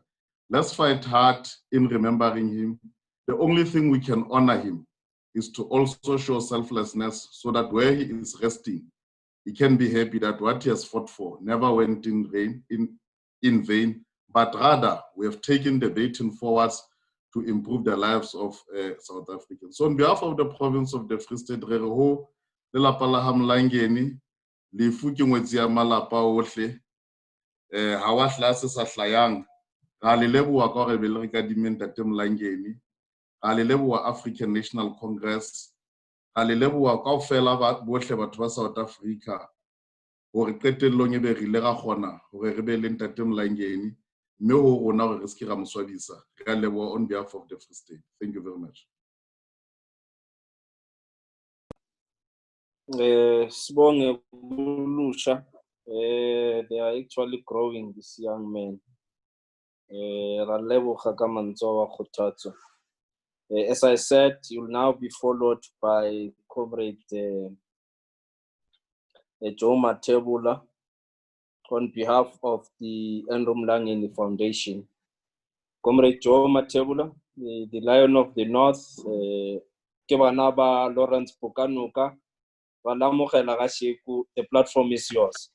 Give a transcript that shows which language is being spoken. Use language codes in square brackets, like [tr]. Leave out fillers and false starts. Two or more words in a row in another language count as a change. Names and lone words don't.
[en] Let's fight hard in remembering him. The only thing we can honor him is to also show selflessness so that where he is resting, he can be happy that what he has fought for never went in vain, but rather we have taken the baton forwards to improve the lives of South Africans. So on behalf of the province of the Free State, [st] re re ho lelapa la ha Mlangeni, lefu ke ngwetsi ya malapa ohle, ha wa hla se sa hlayang, ra le leboha ka hore be le re kadimeng Ntate Mlangeni, ra le leboha African National Congress, ra le leboha kaofela bohle batho ba South Africa hore qetellong e be re ile ra kgona hore re be le Ntate Mlangeni, mme ho rona hore re se ke ra moswabisa. Re a leboha [en] on behalf of the Free State. Thank you very much. [zu] Sibonge Bulusha. [en] They are actually growing, this young man. [tn] Ra leboga ka mantswe wa kgothatso. [en] As I said, you'll now be followed by Comrade Joe Matebula on behalf of the Andrew Mlangeni Foundation. Comrade Joe Matebula, the Lion of the North, [st] ke bana ba [en] Lawrence Pokanuka, The platform is yours.